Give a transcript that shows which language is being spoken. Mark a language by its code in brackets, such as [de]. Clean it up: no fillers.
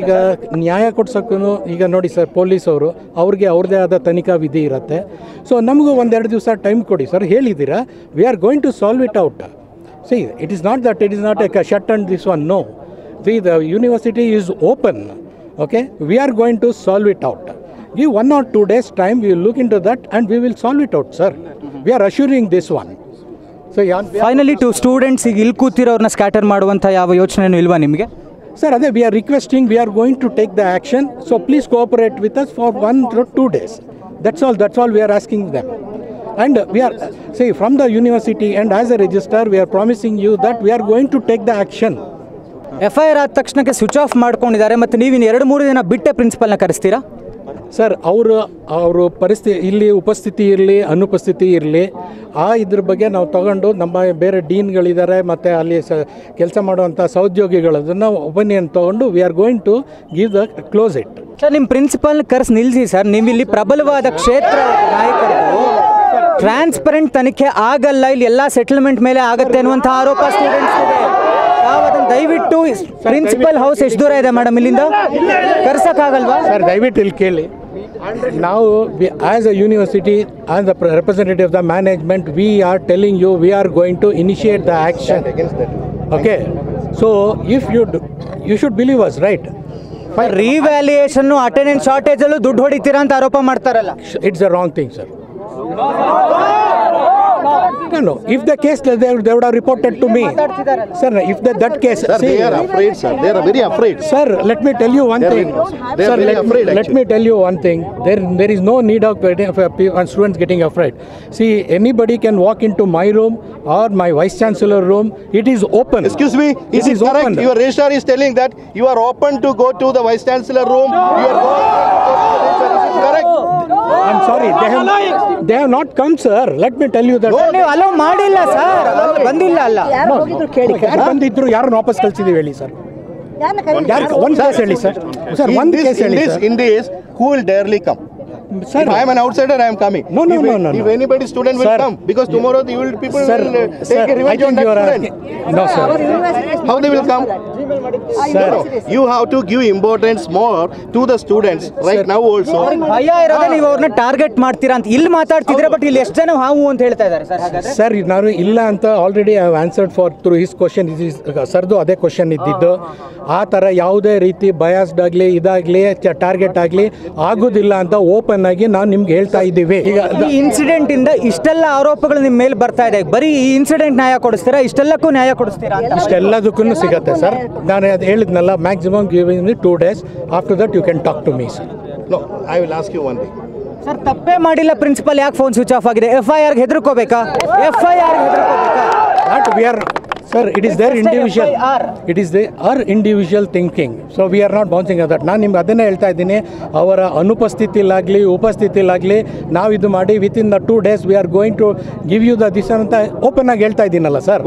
[kn] ಈಗ ನ್ಯಾಯ ಕೊಡ್ಸೋಕ್ಕೂ ಈಗ ನೋಡಿ ಸರ್, ಪೊಲೀಸವರು ಅವ್ರಿಗೆ ಅವ್ರದ್ದೇ ಆದ ತನಿಖಾ ವಿಧಿ ಇರುತ್ತೆ. ಸೊ ನಮಗೂ 1-2 ದಿವಸ ಟೈಮ್ ಕೊಡಿ sir. ಹೇಳಿದ್ದೀರಾ [en] We are going to solve it out. See, it is not that it is not a shut and this one. No, see the university is open. Okay, we are going to solve it out. Give 1 or 2 days time, we will look into that and we will solve it out, sir. We are assuring this one. So [kn] finally to students ಈಗ ಇಲ್ಲಿ ಕೂತಿರೋರನ್ನ scatter ಮಾಡುವಂಥ ಯಾವ ಯೋಚನೆನೂ ಇಲ್ವಾ ನಿಮಗೆ? [en] Sir, ಅದೇ we are requesting, we are going to take the action. So please cooperate with us for 1 or 2 days. That's all we are asking them. And we are, see, from the university and as a registrar, we are promising you that we are going to take the action. [kn] FIR ಆದ ತಕ್ಷಣಕ್ಕೆ switch off ಮಾಡ್ಕೊಂಡಿದ್ದಾರೆ ಮತ್ತು ನೀವು ಇನ್ನು 2-3 ದಿನ ಬಿಟ್ಟೆ ಪ್ರಿನ್ಸಿಪಲ್ನ ಕರೆಸ್ತೀರಾ? Sir, ಅವರು ಪರಿಸ್ಥಿತಿ ಇಲ್ಲಿ ಉಪಸ್ಥಿತಿ ಇರಲಿ ಅನುಪಸ್ಥಿತಿ ಇರಲಿ, ಇದ್ರ ಬಗ್ಗೆ ನಾವು ತಗೊಂಡು ನಮ್ಮ ಬೇರೆ ಡೀನ್ಗಳಿದ್ದಾರೆ ಮತ್ತು ಅಲ್ಲಿ ಕೆಲಸ ಮಾಡುವಂಥ ಸಹೋದ್ಯೋಗಿಗಳದನ್ನು ಒಪಿನಿಯನ್ ತೊಗೊಂಡು [en] We are going to give the close it. [kn] Sir, ನಿಮ್ಮ ಪ್ರಿನ್ಸಿಪಲ್ನ ಕರೆಸಿ ನಿಲ್ಲಿಸಿ ಸರ್. ನೀವು ಇಲ್ಲಿ ಪ್ರಬಲವಾದ ಕ್ಷೇತ್ರ ನಾಯಕರು ಟ್ರಾನ್ಸ್ಪರೆಂಟ್ ತನಿಖೆ ಆಗಲ್ಲ, ಇಲ್ಲಿ ಎಲ್ಲ ಸೆಟಲ್ಮೆಂಟ್ ಮೇಲೆ ಆಗುತ್ತೆ ಅನ್ನುವಂಥ ಆರೋಪ ಸ್ಟೂಡೆಂಟ್ಸ್ ಇದೆ. ಅದನ್ನು ದಯವಿಟ್ಟು ಪ್ರಿನ್ಸಿಪಲ್ ಹೌಸ್ ಎಷ್ಟು ದೂರ ಇದೆ ಮೇಡಮ್ ಇಲ್ಲಿಂದ? ಕರ್ಸಕ್ಕಾಗಲ್ವಾ ಸರ್? ದಯವಿಟ್ಟು ಇಲ್ಲಿ ಕೇಳಿ. [en] ನಾವು as a university, as the representative of the management, we are telling you we are going to initiate the action. Okay, so if you should believe us, right? [kn] Revaluation attendance ಶಾರ್ಟೇಜಲ್ಲೂ ದುಡ್ಡು ಹೊಡಿತೀರಾ ಅಂತ ಆರೋಪ ಮಾಡ್ತಾರಲ್ಲ. [en] It's a wrong thing, sir. No. If the case, they would have reported to me. Sir, if that case... Sir, they are afraid, sir. They are very afraid. Sir, let me tell you one thing. They are very afraid, Let me tell you one thing. There is no need of students getting afraid. See, anybody can walk into my room or my Vice Chancellor room. It is open. Excuse me, is it correct? Open. Your registrar is telling that you are open to go to the Vice Chancellor room. You are correct? I'm sorry. They have not come, sir. Let me tell you that. [kn] ನೀವು hello ಮಾಡಿಲ್ಲ sir, ಬಂದಿಲ್ಲ ಅಲ್ಲ. ಯಾರು ಬಂದಿದ್ರು, ಯಾರನ್ನು ವಾಪಸ್ ಕಳಿಸಿದೀವಿ ಹೇಳಿ sir? ಒಂದು ಕೇಸ್ ಹೇಳಿ ಸರ್. ಸರ್, ಒಂದು ಕೇಸ್ ಹೇಳಿ sir. [en] In this, who will darely come? Sir, if I am an outsider, I am coming. No. If anybody student will come, because tomorrow people will take a revenge on that student. No, sir. How they will come? Sir, you have to give importance more to the students right now also. [kn] ಭಯ ಇರೋದೇ ನೀವು ಅವ್ರನ್ನ target ಮಾಡ್ತೀರಾ ಅಂತ ಇಲ್ಲಿ ಮಾತಾಡ್ತಿದ್ರೆ, but ಇಲ್ಲಿ ಎಷ್ಟು ಜನ ಹಾವು ಅಂತ ಹೇಳ್ತಾ ಇದ್ದಾರೆ ಸರ್? ಹಾಗಾದ್ರೆ [en] sir, [kn] ನಾನು ಇಲ್ಲ ಅಂತ [en] Already I have answered for through his question. [kn] ಸರ್ದು ಅದೇ ಕ್ವಶನ್ ಇದ್ದಿದ್ದು. ಆ ಥರ ಯಾವುದೇ ರೀತಿ ಬಯಾಸ್ಡ್ ಆಗಲಿ ಇದಾಗಲಿ ಟಾರ್ಗೆಟ್ ಆಗಲಿ ಆಗೋದಿಲ್ಲ ಅಂತ ಓಪನ್ ಆಗಿ ನಾವು ನಿಮ್ಗೆ ಹೇಳ್ತಾ ಇದ್ದೀವಿ. ಈಗ ಈ ಇನ್ಸಿಡೆಂಟ್ ಇಂದ ಇಷ್ಟೆಲ್ಲ ಆರೋಪಗಳು ನಿಮ್ಮ ಮೇಲೆ ಬರ್ತಾ ಇದೆ. ಬರೀ ಈ ಇನ್ಸಿಡೆಂಟ್ ನ್ಯಾಯ ಕೊಡಿಸ್ತೀರಾ? ಇಷ್ಟೆಲ್ಲಕ್ಕೂ ನ್ಯಾಯ ಕೊಡಿಸ್ತೀರಾ? ಇಷ್ಟೆಲ್ಲದಕ್ಕೂ ಸಿಗುತ್ತೆ ಸರ್. ನಾನು ಅದು ಹೇಳಿದ್ನಲ್ಲ, [en] Maximum giving 2 days. After that you can talk to me, sir. No, I will ask you one thing. [kn] Sir, ತಪ್ಪೇ ಮಾಡಿಲ್ಲ ಪ್ರಿನ್ಸಿಪಲ್, ಯಾಕೆ ಫೋನ್ ಸ್ವಿಚ್ ಆಫ್ ಆಗಿದೆ? FIR ಹೆದರ್ಕೋಬೇಕಾ? FIR ಹೆದರ್ಕೋಬೇಕಾ? [en] Not we are, sir, it is their individual. It is our individual thinking. So we are not bouncing on that. [kn] ನಾನು ನಿಮ್ಗೆ ಅದನ್ನೇ ಹೇಳ್ತಾ ಇದ್ದೀನಿ. ಅವರ ಅನುಪಸ್ಥಿತಿಲಾಗಲಿ ಉಪಸ್ಥಿತಿಲಾಗಲಿ ನಾವು ಇದು ಮಾಡಿ [en] within the 2 days we are going to give you the this [kn] ಅಂತ ಓಪನ್ ಆಗಿ ಹೇಳ್ತಾ ಇದ್ದೀನಲ್ಲ ಸರ್.